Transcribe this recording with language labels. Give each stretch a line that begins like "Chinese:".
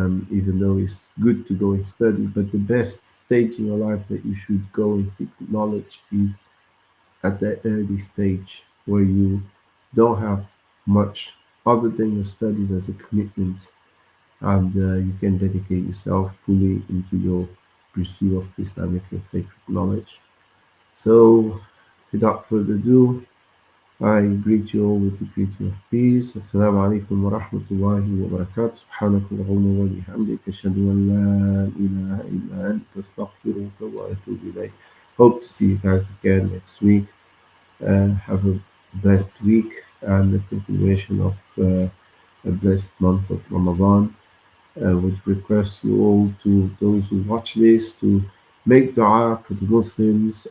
English: even though it's good to go and study, but the best stage in your life that you should go and seek knowledge is at that early stage where you don't have much other than your studies as a commitment, and you can dedicate yourself fully into your pursuit of Islamic and sacred knowledge. So without further ado, I greet you all with the greeting of peace.
Arabic: Assalamu alaikum wa rahmatullahi wa barakatuh. سبحانك اللهم وبحمدك أشهد أن لا إله إلا أنت أستغفرك وأتوب إليك.
English: Hope to see you guys again next week. Have a blessed week and the continuation of a blessed month of Ramadan. Would request you all to those who watch this to make dua for the Muslims.